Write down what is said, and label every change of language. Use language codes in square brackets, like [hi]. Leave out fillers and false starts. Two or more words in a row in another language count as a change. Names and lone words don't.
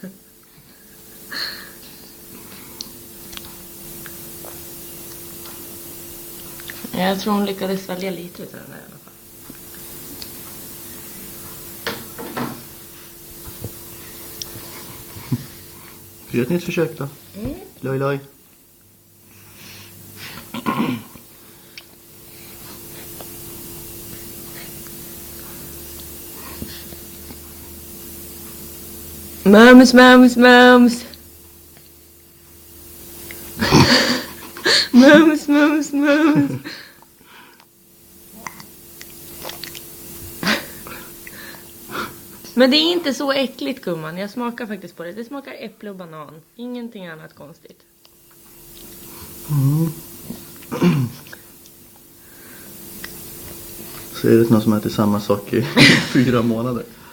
[sv] Jag tror hon lyckades svälja lite utav den där i alla fall. Gör ett nytt försök då. Loj, loj. Mums, mums, mums. Mums, mums, mums. Men det är inte så äckligt, gumman. Jag smakar faktiskt på det. Det smakar äpple och banan. Ingenting annat konstigt. Ser det ut någon som äter samma sak i 4 månader.